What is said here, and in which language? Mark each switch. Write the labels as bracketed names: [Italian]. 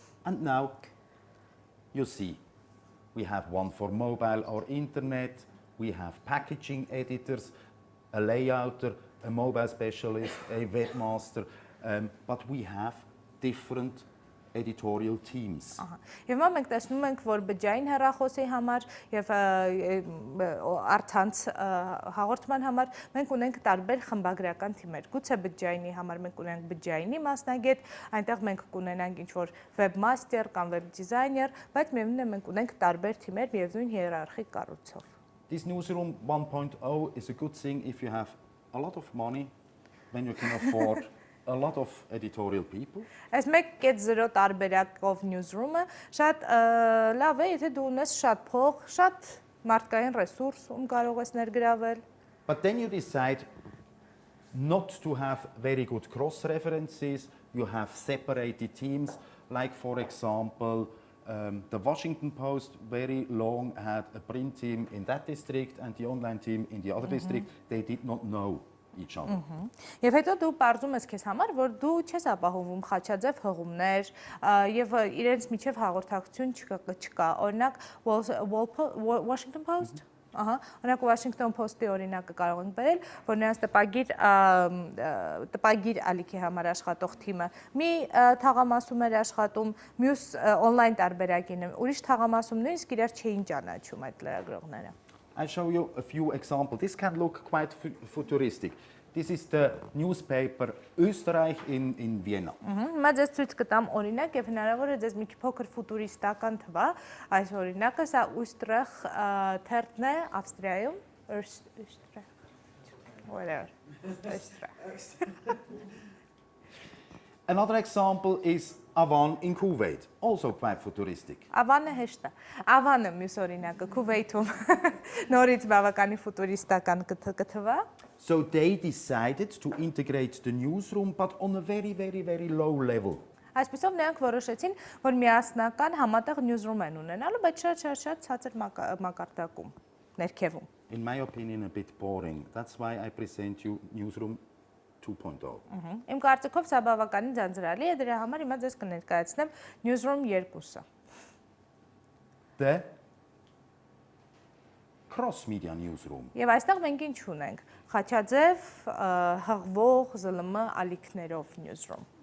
[English] And now you see, we have one for mobile or internet, we have packaging editors, a layouter, a mobile specialist, a webmaster, but we have different editorial teams. [Armenian] Եվ մենք տեսնում ենք, որ բջջային հեռախոսի համար եւ առցանց հաղորդման համար մենք ունենք տարբեր խմբագրական թիմեր։ Գուցե բջջայինի համար մենք ունենք բջջայինի մասնագետ, այնտեղ մենք կունենանք ինչ-որ webmaster կամ web designer, բայց միևնույնն է մենք ունենք տարբեր թիմեր միևնույն հիերարխիկ կառույցով։ [English] This newsroom 1.0 is a good thing if you have a lot of money, when you can afford a lot of editorial people. [Armenian] Այս 1.0 տարբերակով newsroom-ը շատ լավ է, եթե դու ունես շատ փող, շատ մարդկային ռեսուրս, ում կարող ես ներգրավել։ [English] But then you decide not to have very good cross-references. You have separated teams, like for example, the Washington Post very long had a print team in that district and the online team in the other district. They did not know each other. [Armenian] Եվ հետո դու պարզում ես քեզ համար, որ դու չես ապահովում խաչաձև հղումներ եւ իրենց միջև հաղորդակցություն չկա, օրինակ Washington Post Ահա, օրինակ Washington Post-ի օրինակը կարող ենք բերել, որ նրանց տպագիր ալիքի համար աշխատող թիմը մի թաղամասում էր աշխատում, մյուս on-line տարբերակին, ուրիշ թաղամասում նույնիսկ իրար չէին ճանաչում այդ լրագրողները։ [English] I'll show you a few examples. This can look quite futuristic. This is the newspaper Österreich in Vienna. [Armenian] Հիմա ձեզ ցույց կտամ օրինակ եւ հնարավոր է ձեզ մի փոքր ֆուտուրիստական թվա այս օրինակը, սա Österreich թերթն է Ավստրիայում, Österreich, [English] whatever, [Armenian] Österreich. [English] Another example is Avan in Kuwait, also quite futuristic. [Armenian] Ավանը հեշտ է։ Ավանը մյուս օրինակը Քուվեյթում նորից բավականի ֆուտուրիստական կթվա։ [English] So they decided to integrate the newsroom, but on a very low level. [Armenian] Այսպեսով նրանք որոշեցին, որ միասնական համատեղ newsroom են ունենալու, բայց շատ ցածր մակարդակում, ներքևում։ [English] In my opinion, a bit boring. That's why I present you newsroom 2.0. [Armenian] Իմ կարծիքով սա բավականին ձանձրալի է, դրա համար հիմա ձեզ կներկայացնեմ newsroom 2-ը։ [English] The cross-media newsroom. [Armenian] Եվ այստեղ մենք ինչ ունենք, խաչաձև, հղվող, ԶԼՄ ալիքներով newsroom։